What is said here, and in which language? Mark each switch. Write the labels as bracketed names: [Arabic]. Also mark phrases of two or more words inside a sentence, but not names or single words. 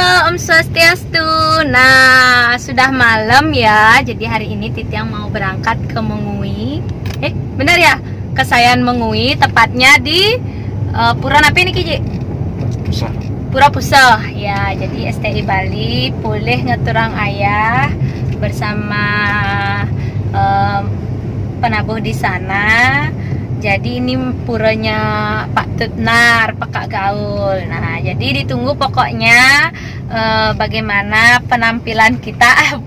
[Indonesian] Om Swastiastu. Nah, sudah malam ya. Jadi hari ini Titiang mau berangkat ke Mengui. Benar ya? Ke Sayan Mengui, tepatnya di Pura Napi nih Kiji? Pura Pusah. Ya, jadi STI Bali boleh [Balinese] ngeturang ayah [Indonesian] bersama penabuh di sana. Jadi ini puranya Pak Tutnar, Pak Kak Gaul. Nah, jadi ditunggu pokoknya bagaimana penampilan kita.